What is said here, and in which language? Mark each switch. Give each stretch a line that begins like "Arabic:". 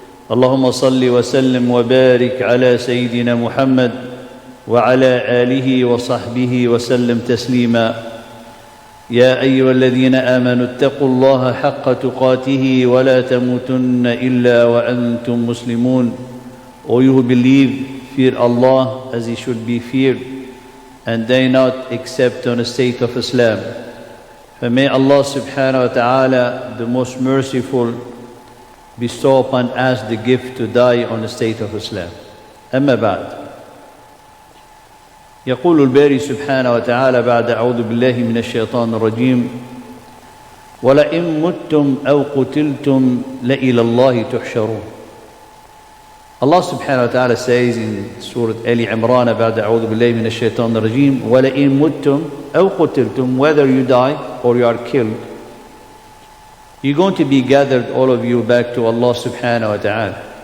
Arabic: اللهم صل وسلم وبارك على سيدنا محمد وعلى آله وصحبه وسلم تسليما. يا أيها الذين آمنوا اتقوا الله حق تقاته ولا تموتن إلا وأنتم مسلمون.
English: O you who believe, fear Allah as He should be feared, and die not except on a state of Islam. For may Allah subhanahu wa ta'ala, the most merciful, bestow upon us the gift to die on the state of Islam.
Arabic: أما بعد، يقول الباري سبحانه وتعالى بعد أعوذ بالله من الشيطان الرجيم: ولئن متم أو قتلتم لإلى الله تحشرون.
English: Allah subhanahu wa ta'ala says in Surah Ali Imran
Arabic: بعد أعوذ بالله من الشيطان الرجيم: ولئن متم أو قتلتم,
English: whether you die or you are killed, you're going to be gathered, all of you, back to Allah subhanahu wa ta'ala.